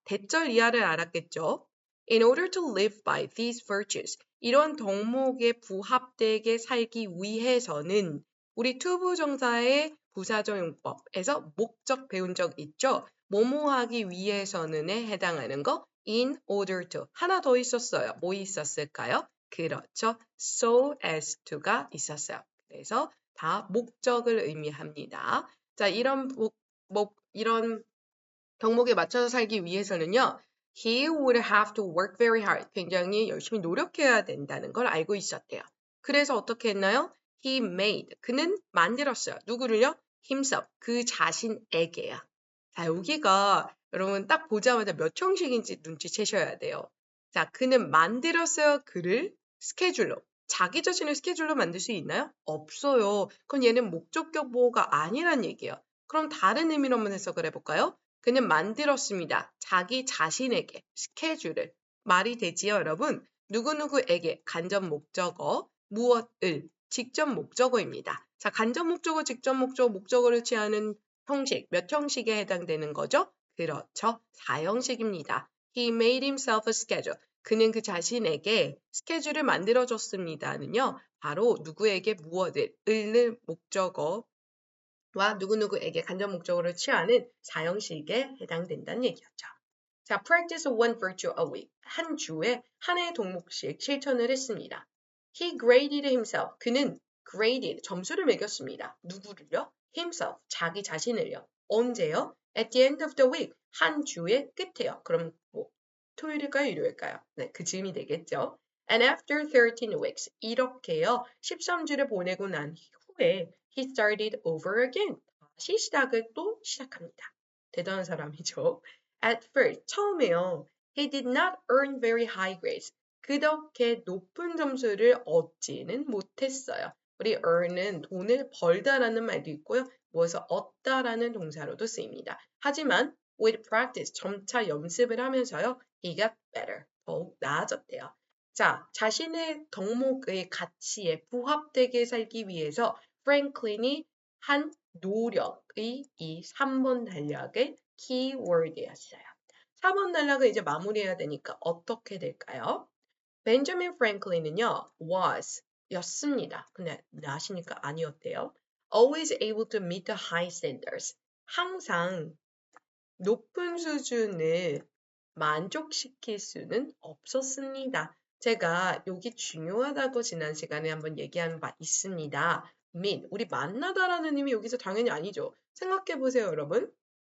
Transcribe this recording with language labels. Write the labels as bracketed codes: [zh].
[ko] 대절 이하를 알았겠죠? [en] In order to live by these virtues, [ko] 이런 덕목에 부합되게 살기 위해서는 우리 투부정사의 부사적 용법에서 목적 배운 적 있죠? 뭐뭐 하기 위해서는에 해당하는 거 in order to. 하나 더 있었어요. 뭐 있었을까요? 그렇죠. so as to가 있었어요. 그래서 다 목적을 의미합니다. 자, 이런 이런 덕목에 맞춰서 살기 위해서는요. [en] He would have to work very hard. [ko] 굉장히 열심히 노력해야 된다는 걸 알고 있었대요. 그래서 어떻게 했나요? [en] He made. [ko] 그는 만들었어요. 누구를요? himself. 그 자신에게요. 자, 여기가 여러분 딱 보자마자 몇 형식인지 눈치채셔야 돼요. 자, 그는 만들었어요. 그를 스케줄로. 자기 자신을 스케줄로 만들 수 있나요? 없어요. 그럼 얘는 목적격 보호가 아니란 얘기예요. 그럼 다른 의미로 한번 해석을 해볼까요? 그는 만들었습니다. 자기 자신에게 스케줄을. 말이 되지요, 여러분? 누구누구에게 간접 목적어, 무엇을, 직접 목적어입니다. 자, 간접 목적어, 직접 목적어, 목적어를 취하는 형식, 몇 형식에 해당되는 거죠? 그렇죠. 4형식입니다. [en] He made himself a schedule. [ko] 그는 그 자신에게 스케줄을 만들어줬습니다는요. 바로 누구에게 무엇을, 을을 목적어와 누구누구에게 간접 목적어를 취하는 4형식에 해당된다는 얘기였죠. [en] 자, practice one virtue a week. [ko] 한 주에 한 해의 덕목씩 실천을 했습니다. [en] He graded himself. [ko] 그는 graded, 점수를 매겼습니다. 누구를요? himself, 자기 자신을요. 언제요? [en] at the end of the week, 한 주의 끝에요. [ko] 그럼 뭐 토요일일까요? 일요일일까요? 네, 그 즈음이 되겠죠. [en] And after 13 weeks, 이렇게요. [ko] 13주를 보내고 난 후에 [en] he started over again. [ko] 다시 시작을 또 시작합니다. 대단한 사람이죠. [en] At first, [ko] 처음에요. [en] He did not earn very high grades. [ko] 그렇게 높은 점수를 얻지는 못했어요. 우리 earn은 돈을 벌다라는 말도 있고요. 무엇을 얻다라는 동사로도 쓰입니다. 하지만 [en] with practice, [ko] 점차 연습을 하면서요. [en] he got better, [ko] 더욱 나아졌대요. 자, 자신의 덕목의 가치에 부합되게 살기 위해서 프랭클린이 한 노력의 이 3번 단락의 키워드였어요. 4번 단락을 이제 마무리해야 되니까 어떻게 될까요? 벤저민 프랭클린은요, was 였습니다. 근데 아시니까 아니었대요. [en] Always able to meet the high standards. [ko] 항상 높은 수준을 만족시킬 수는 없었습니다. 제가 여기 중요하다고 지난 시간에 한번 얘기한 바 있습니다. meet, 우리 만나다라는 의미 여기서 당연히 아니죠. 생각해 보세요, 여러분.